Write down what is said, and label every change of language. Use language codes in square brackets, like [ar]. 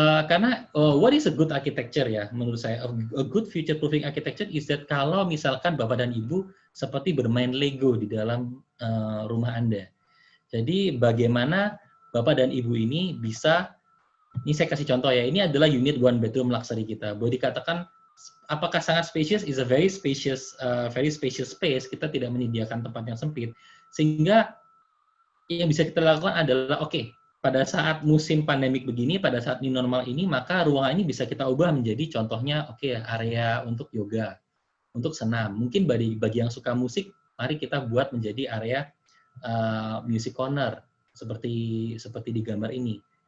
[id] Karena [en] what is a good architecture [id] ya menurut saya, [en] a good future proofing architecture is that [id] kalau misalkan Bapak dan Ibu seperti bermain Lego di dalam rumah Anda. Jadi bagaimana Bapak dan Ibu ini bisa, ini saya kasih contoh ya, ini adalah unit one bedroom luxury kita. Boleh dikatakan apakah sangat spacious? [en] Is a very spacious space. [id] Kita tidak menyediakan tempat yang sempit, sehingga yang bisa kita lakukan adalah pada saat musim pandemik begini, pada saat new normal ini, maka ruangan ini bisa kita ubah menjadi contohnya area untuk yoga, untuk senam. Mungkin bagi yang suka musik, mari kita buat menjadi area music corner seperti di gambar ini.